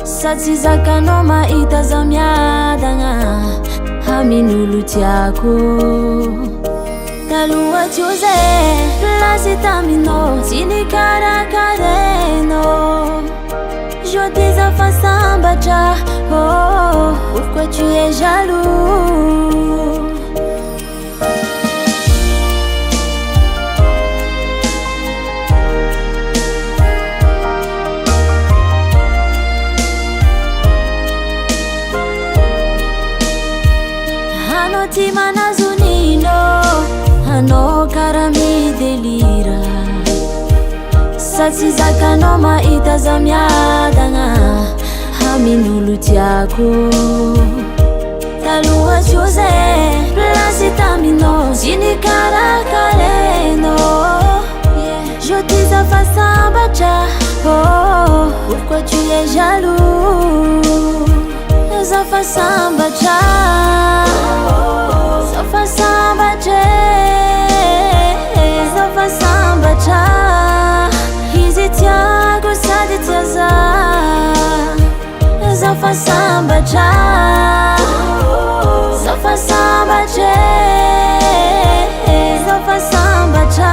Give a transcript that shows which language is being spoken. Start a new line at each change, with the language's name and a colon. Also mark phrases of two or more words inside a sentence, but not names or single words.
Malagasy: Sady zakanao mahita zaho miadagna amin'olo tiako. Taloha tsy ho zay plasy taminao tsy nikarakarenao.
French: Je dis enfin sambatra, oh, pourquoi tu es jaloux?
Malagasy: Hanao ty manazo nino, hanao kara midelira. Sady zakanao mahita zaho miadagna amin'olo tiako. Taloha tsy ho zay plasy taminao tsy nikarakarenao.
French: Je dis enfin sambatra, oh, pourquoi tu es jaloux?
Malagasy: Zafa sambatra, zafa sambatra, zafa sambatra. Izy tiako sady tia zaho. Zafa sambatra, zafa sambatra, zafa sambatra.